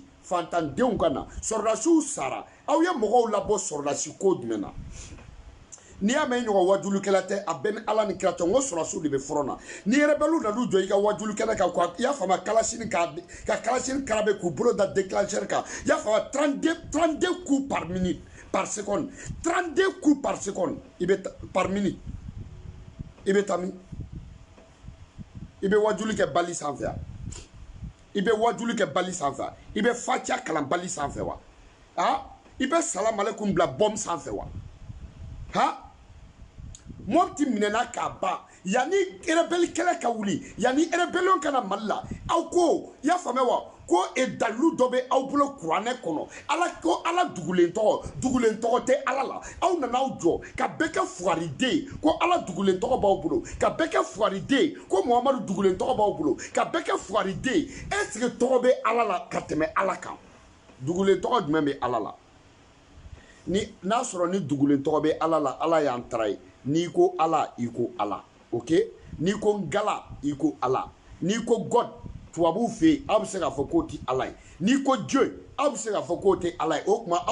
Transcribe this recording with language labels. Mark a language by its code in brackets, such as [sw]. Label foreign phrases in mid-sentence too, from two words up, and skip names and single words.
[bm] fantandenw ka na sɔrɔdasiw sara aw ye mɔgɔw labɔ sɔrɔdasi ko jumɛn na n'i y'a mɛn ɲɔgɔn wajulukɛla tɛ a bɛɛ ni ala ni kira cɛ n ko sɔrɔdasiw de bɛ fɔlɔ na ni rebelles nan'u jɔ i ka wajulukɛla kan i y'a faamu kalasini ka kalasini karabe k'u bolo da déclencheur kan i y'a faamu 32 [fr] coups par minute par seconde [bm] 32 [fr] coups par seconde par minute [bm] i bɛ taa min i bɛ wajulu kɛ bali sanfɛ wa i bɛ wajulu kɛ bali sanfɛ wa i bɛ fatiha kalan bali sanfɛ wa i bɛ [ar] السلام عليكم [bm] bila bɔm sanfɛ wa Mopti minɛna k'a ban yanni rebelle kɛlɛ ka wuli yanni rebellion kana Mali la aw ko i y'a faamuya wa ko dalilu dɔ bɛ aw bolo kuranɛ kɔnɔ ala dugulen tɔgɔ tɛ ala la aw nana aw jɔ ka bɛɛ kɛ fugariden ko ala dugulen tɔgɔ b'aw bolo ka bɛɛ kɛ fugariden ko Muhamadu dugulen tɔgɔ b'aw bolo ka bɛɛ kɛ fugariden est-ce que tɔgɔ bɛ ala la ka tɛmɛ ala kan dugulen tɔgɔ jumɛn bɛ ala la n'a sɔrɔ ni dugulen tɔgɔ bɛ ala la ala y'an tara ye n'i ko ala i ko ala ok n'i ko ngala i ko ala n'i ko God tubabuw fɛ yen aw bɛ se k'a fɔ k'o tɛ ala ye n'i ko Dieu aw bɛ se k'a fɔ k'o tɛ ala ye o tuma